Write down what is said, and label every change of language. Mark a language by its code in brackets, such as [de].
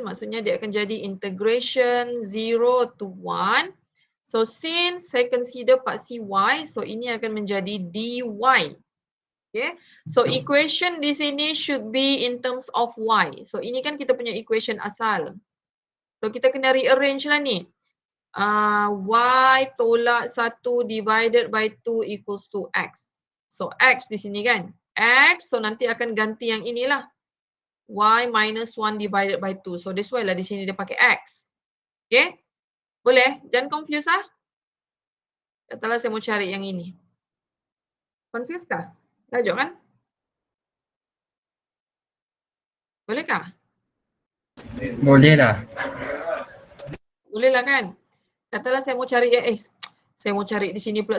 [ms] Maksudnya dia akan jadi integration 0 to 1. So since saya consider paksi Y, so ini akan menjadi dy. Okay. [en] So equation [ms] di sini [en] should be in terms of Y. [ms] So ini kan kita punya equation asal. So kita kena rearrange lah ni. Y tolak 1 divided by 2 equals to X. So X di sini kan. X, so nanti akan ganti yang inilah. [en] Y minus 1 divided by 2. So that's why [ms] lah di sini dia pakai X. Okay. Boleh? Jangan confuse lah. Katalah saya mau cari yang ini. Confuse kah? Lajak kan? Bolehkah? Boleh lah. Boleh lah kan? Katalah saya mau cari saya mau cari di sini pula.